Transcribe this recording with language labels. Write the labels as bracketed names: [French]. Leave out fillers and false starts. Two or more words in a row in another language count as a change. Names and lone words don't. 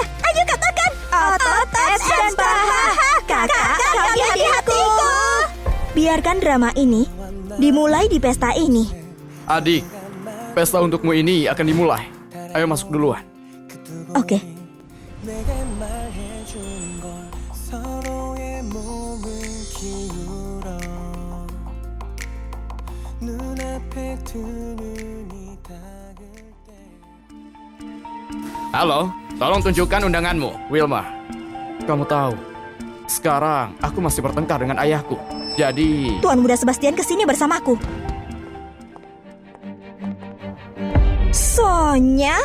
[Indonesian] Ayo katakan otot, es dan paha. Kakak, kau di hatiku. Biarkan drama ini dimulai di pesta ini. Adik, pesta untukmu ini akan dimulai. Ayo masuk duluan. Oke. [Korean] 내게 말해주는 걸 서로의 몸을 기울여 눈앞에 두 눈이 닿을 때 [Indonesian] Halo, tolong tunjukkan undanganmu, Wilma. Kamu tahu, sekarang aku masih bertengkar dengan ayahku. Jadi, Tuan Muda Sebastian kesini bersamaku. Sonya?